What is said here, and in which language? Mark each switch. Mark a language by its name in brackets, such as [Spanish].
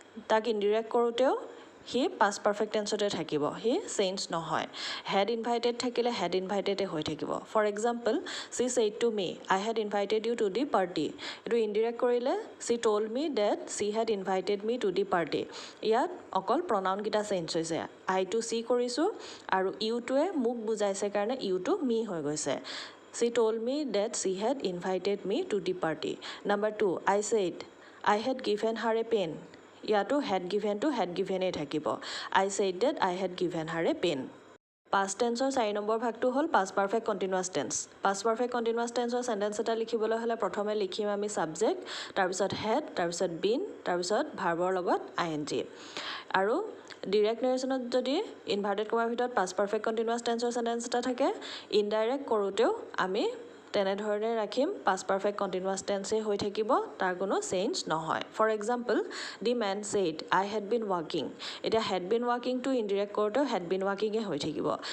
[Assamese] তাক ইনডিৰেক্ট কৰোঁতেও সি past perfect টেন্সতে থাকিব সি চেঞ্জ নহয় হেড ইনভাইটেড থাকিলে হেড ইনভাইটেডে হৈ থাকিব for example C said to me I head invited U to the party এইটো ইনডিৰেক্ট কৰিলে C told me date C head invited me to the party ইয়াত অকল প্ৰনাউনকেইটা চেঞ্জ হৈছে আই টু চি কৰিছোঁ আৰু ইউটোৱে মোক বুজাইছে কাৰণে ইউটো মি হৈ গৈছে [English] She told me that she had invited me to the party. Number 2, I said I had given her a pen. [Assamese] ইয়াতো [English] had given to had given [Assamese] এ থাকিব [English] I said that I had given her a pen. [Assamese] Past টেন্সৰ 4 number ভাগটো হ'ল past perfect continuous tense past perfect continuous টেন্সৰ sentence এটা লিখিবলৈ হ'লে প্ৰথমে লিখিম আমি subject তাৰপিছত হেড তাৰপিছত বিন তাৰপিছত ভাৰ্বৰ লগত ING আৰু ডিৰেক্ট নেৰেশ্যনত যদি ইনভাৰ্টেড কমাৰ ভিতৰত পাষ্ট পাৰফেক্ট কণ্টিনিউৱাছ টেন্সৰ চেণ্টেন্স এটা থাকে ইনডাইৰেক্ট কৰোঁতেও আমি তেনেধৰণে ৰাখিম পাষ্ট পাৰফেক্ট কণ্টিনিউৱাছ টেন্সেই হৈ থাকিব তাৰ কোনো চেঞ্জ নহয় for example the man said I had been ৱাকিং এতিয়া হেড বিন ৱাকিংটো ইনডিৰেক্ট কৰোঁতেও হেড বিন ৱাকিঙে হৈ থাকিব